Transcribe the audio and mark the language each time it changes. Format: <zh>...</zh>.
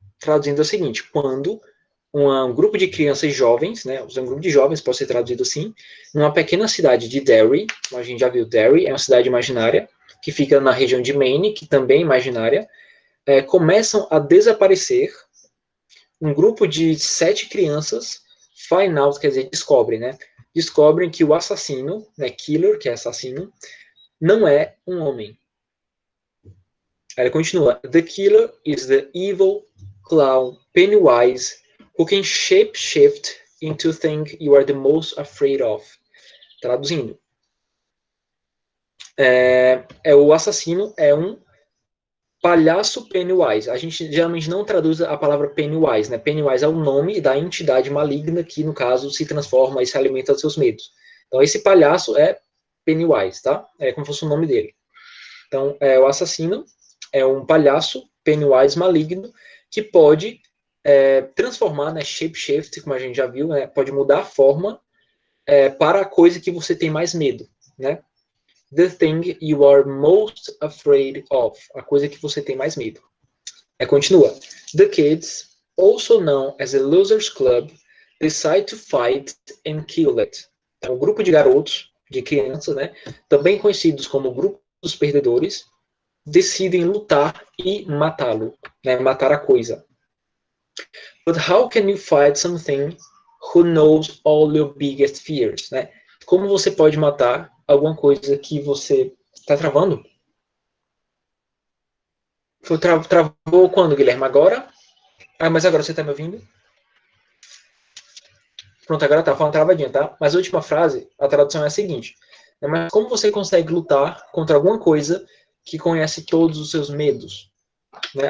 <pt>Traduzindo é o seguinte: quando um grupo de crianças jovens, né, um grupo de jovens, pode ser traduzido assim, numa pequena cidade de Derry, como a gente já viu, Derry é uma cidade imaginária, que fica na região de Maine, que também é imaginária, começam a desaparecer. Um grupo de 7 crianças</pt> <en>find out,</en> <pt>quer dizer, descobrem, né? Descobrem que o assassino, né, killer, que é assassino, não é um homem.</pt> <en>Aí ele continua: The killer is the evil clown Pennywise who can shape-shift into thing you are the most afraid of.</en> <pt>Traduzindo. O assassino é um palhaço Pennywise. A gente geralmente não traduz a palavra Pennywise, né? Pennywise é o nome da entidade maligna que, no caso, se transforma e se alimenta dos seus medos. Então, esse palhaço é Pennywise, tá? É como se fosse o nome dele. Então, o assassino é um palhaço Pennywise maligno que pode transformar, né, shape-shift, como a gente já viu, né, pode mudar a forma para a coisa que você tem mais medo, né?</pt> <en>The thing you are most afraid of,</en> <pt>a coisa que você tem mais medo. Continua.</pt> <en>The kids, also known as the Losers Club, decide to fight and kill it.</en> <pt>Então, um grupo de garotos, de crianças, né, também conhecidos como o grupo dos perdedores, decidem lutar e matá-lo, né, matar a coisa.</pt> <en>But how can you fight something who knows all your biggest fears, né?</en> <pt>Como você pode matar alguma coisa que você está travando? Travou quando, Guilherme? Agora? Mas agora você está me ouvindo? Pronto, agora tá falando travadinha, tá? Mas a última frase, a tradução é a seguinte: mas como você consegue lutar contra alguma coisa que conhece todos os seus medos? Né?</pt>